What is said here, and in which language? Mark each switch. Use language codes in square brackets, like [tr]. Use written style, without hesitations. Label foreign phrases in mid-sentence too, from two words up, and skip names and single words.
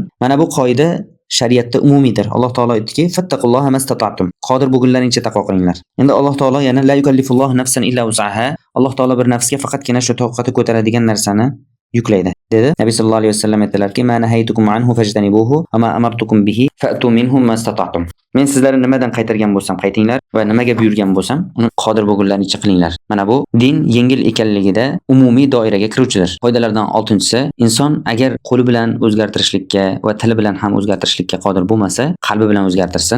[uz] Mana bu qoida shariatda umumiydir. Alloh taolo aytdiki, [ar] فاتقوا الله ما استطعتم. [uz] Qodir bo'lgunlaringcha taqvo qilinglar. Endi Alloh taolo yana [ar] لا يكلف الله نفسا إلا وسعها. [uz] Alloh taolo bir nafsga faqatgina shu toqati ko'taradigan narsani yuklaydi dedi. [ar] Nabiy صلى الله عليه وسلم aytdilarki, "ما نهيتكم عنه فاجتنبوه وما أمرتكم به فأتوا منه ما استطعتم." [uz] Men sizlarni nimadan qaytargan bo'lsam, qaytinglar va nimaga buyurgan bo'lsam, uni qodir bo'lgunlaricha qilinglar. Mana bu din yengil ekanligida umumiy doiraga kiruvchidir. Foydalardan 6-inchisi, inson agar qo'li bilan o'zgartirishlikka va tili bilan ham o'zgartirishlikka qodir bo'lmasa, qalbi bilan o'zgartirsin.